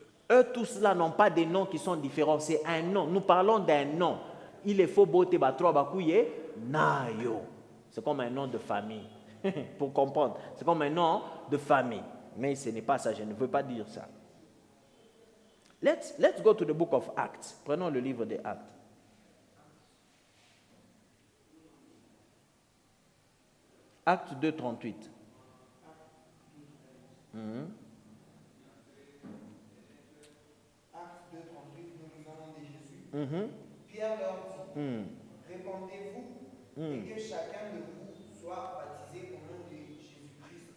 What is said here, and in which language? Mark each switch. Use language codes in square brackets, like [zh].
[fr] Eux, tous cela n'ont pas des noms qui sont différents, c'est un nom. Nous parlons d'un nom. Il est faux, beauté, batroa, bakouye, nayo. C'est comme un nom de famille. Pour comprendre, c'est comme un nom de famille. Mais ce n'est pas ça, je ne veux pas dire ça. [en] Let's go to the book of Acts. [fr] Prenons le livre des Actes. Acte 2, 38. Acte 2, 38, nous lisons au nom de Jésus. Pierre leur dit, répandez-vous et que chacun de vous soit baptisé au nom de Jésus-Christ.